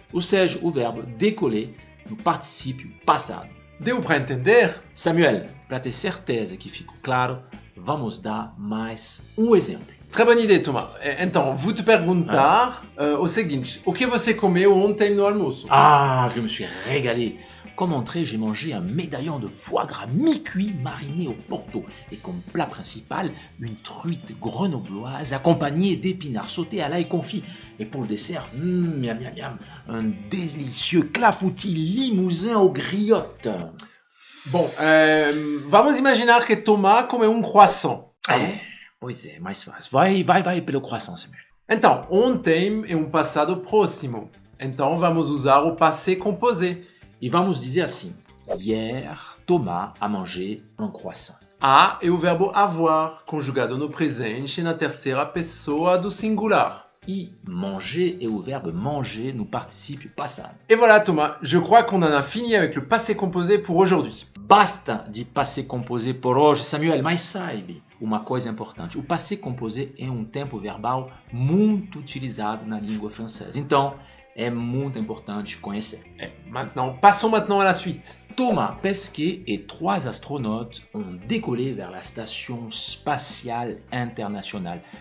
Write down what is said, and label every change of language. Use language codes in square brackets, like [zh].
[pt] ou seja, o verbo décoller no particípio passado. Deu para entender? Samuel, para ter certeza que ficou claro, vamos dar mais um exemplo. [fr] Très bonne idée, Thomas. [pt] Então, vou te perguntar o seguinte, o que você comeu ontem no almoço? [fr] Ah, je me suis régalé. Comme entrée, j'ai mangé un médaillon de foie gras mi-cuit mariné au Porto et comme plat principal, une truite grenobloise accompagnée d'épinards sautés à l'ail confit. Et pour le dessert, miam miam miam, un délicieux clafoutis limousin aux griottes. [pt] Bom, vamos imaginar que Thomas comeu croissant. Pois é, mais fácil. Vai pelo croissant, Samuel. Então, ontem é um passado próximo. Então, vamos usar o passé composé. E vamos dizer assim: [fr] hier, Thomas a mangé un croissant. [pt] A é o verbo avoir, conjugado no presente na terceira pessoa do singular. E manger [fr] est au verbe manger [pt] no participe passado. [fr] Et voilà Thomas, je crois qu'on en a fini avec le passé composé pour aujourd'hui. [pt] Basta de passé composé por hoje, Samuel, mas saiba uma coisa importante. O passé composé é um tempo verbal muito utilizado na língua francesa. Então, é muito importante conhecer. [fr] Passons maintenant à la suite. Thomas Pesquet et 3 astronautes ont décollé vers la station spatiale internationale.